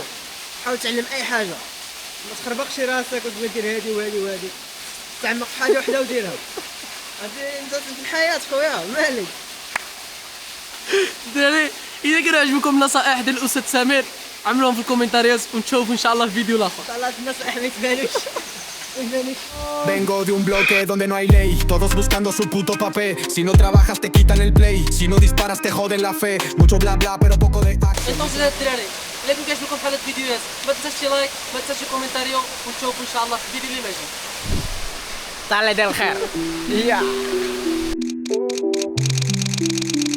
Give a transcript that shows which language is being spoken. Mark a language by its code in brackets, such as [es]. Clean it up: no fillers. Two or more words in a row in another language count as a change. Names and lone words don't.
[ar] حاول تعلم اي حاجه ما تخربقش راسك وتقول دير هادي وهادي وهادي. تعمق في حاجه وحده وديرها. انت في الحياه خويا مالك. الدراري اذا كان عجبكم النصائح ديال الاستاذ سمير عملوهم في الكومنتاريات ونشوفوا ان شاء الله في فيديو الاخر. طلعت النصائح ما يتبانوش. [es] Vengo de un bloque donde no hay ley, todos buscando su puto papel. Si no trabajas te quitan el play, si no disparas te joden la fe. Mucho bla bla pero poco de action. [ar] نوصل هاد الدراري الا كان كيعجبكم بحال هاد الفيديوهات ما تنساش شي لايك ما تنساش شي كومنتاريو ونشوفوا ان شاء الله في الفيديو اللي ماجي. طالع ديال الخير.